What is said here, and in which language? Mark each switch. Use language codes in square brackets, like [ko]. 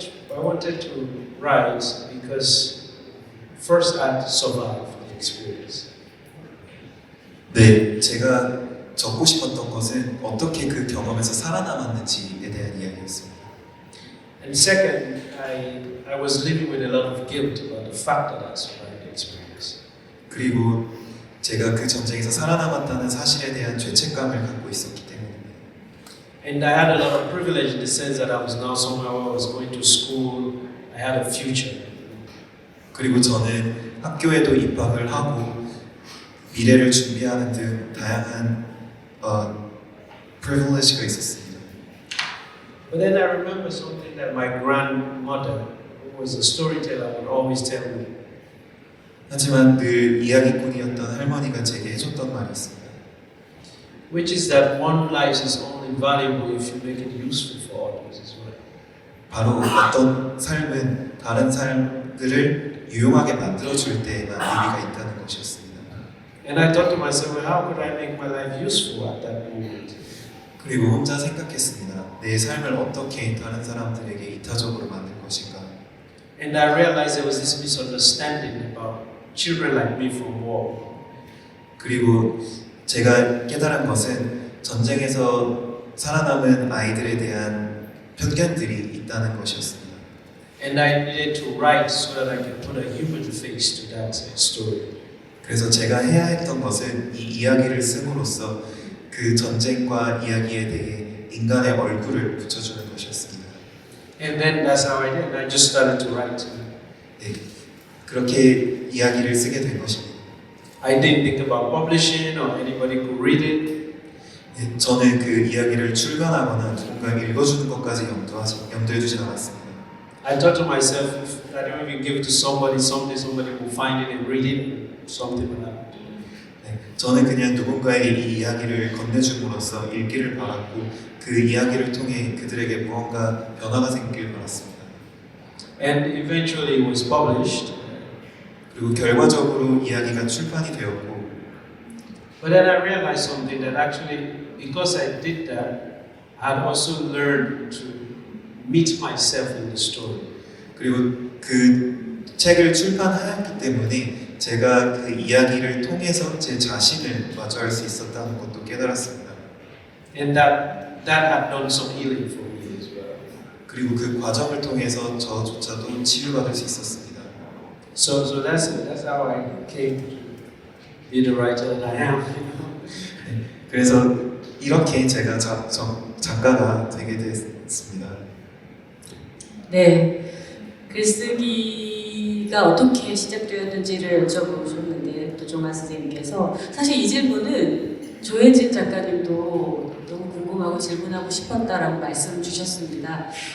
[en] I wanted to write because first I had to survive the experience. [ko] 네, 제가 적고 싶었던 것은 어떻게 그 경험에서 살아남았는지에 대한 이야기였습니다. [en] And second, I was living with a lot of guilt about the fact that I survived the experience. [ko] 그리고 제가 그 전쟁에서 살아남았다는 사실에 대한 죄책감을 갖고 있었기 때문입니다. [en] And I had a lot of privilege in the sense that I was now somewhere where I was going to school. I had a future. [ko] 그리고 저는 학교에도 입학을 하고 미래를 준비하는 등 다양한 privilege가 있었습니다. [en] But then I remember something that my grandmother, who who was a storyteller, would always tell me, [ko] 하지만 늘 이야기꾼이었던 할머니가 제게 해줬던 말이 있습니다. [en] which is that one life is only valuable if you make it useful for others as well. [ko] 바로 어떤 삶은 다른 삶들을 유용하게 만들어줄 때에만 의미가 있다는 것이었습니다. [en] And I thought to myself, well, how could I make my life useful at that moment? [ko] 그리고 혼자 생각했습니다. 내 삶을 어떻게 다른 사람들에게 이타적으로 만들 것인가. [en] And I realized there was this misunderstanding about children like me from war. [ko] 그리고 제가 깨달은 것은 전쟁에서 살아남은 아이들에 대한 편견들이 있다는 것이었습니다. [en] And I needed to write so that I could put a human face to that story. [ko] 그래서 제가 해야 했던 것은 이 이야기를 씀으로써 그 전쟁과 이야기에 대해 인간의 얼굴을 붙여주는 것이었습니다. [en] And then that's how I did. And I just started to write. [ko] 네, 그렇게 이야기를 쓰게 된 것입니다. [en] I didn't think about publishing or anybody could read it. [ko] 네, 저는 그 이야기를 출간하거나 누군가 읽어주는 것까지 염두에 두지 않았습니다. [en] I thought to myself, if I don't even give it to somebody, someday somebody will find it and read it, something like that. [ko] 네, 저는 그냥 누군가에게 이 이야기를 건네줌으로써 읽기를 바랐고 그 이야기를 통해 그들에게 무언가 변화가 생기길 바랐습니다. [en] And eventually it was published. [ko] 그리고 결과적으로 이야기가 출판이 되었고 [en] But then I realized something that actually, because I did that, I had also learned to meet myself in the story. [ko] 그리고 그 책을 출판하였기 때문에 제가 그 이야기를 통해서 제 자신을 마주할 수 있었다는 것도 깨달았습니다. [en] And that had done some healing for me as well. [ko] 그리고 그 과정을 통해서 저조차도 치유받을 수 있었습니다. [en] So that's it. That's how I came to be the writer that I am. [ko] 그래서 이렇게 제가 작가가 되게 됐습니다. 네, 글쓰기가 어떻게 시작되었는지를 여쭤보셨는데 도종환 선생님께서 사실 이 질문은 조혜진 작가님도 너무 궁금하고 질문하고 싶었다라고 말씀 주셨습니다.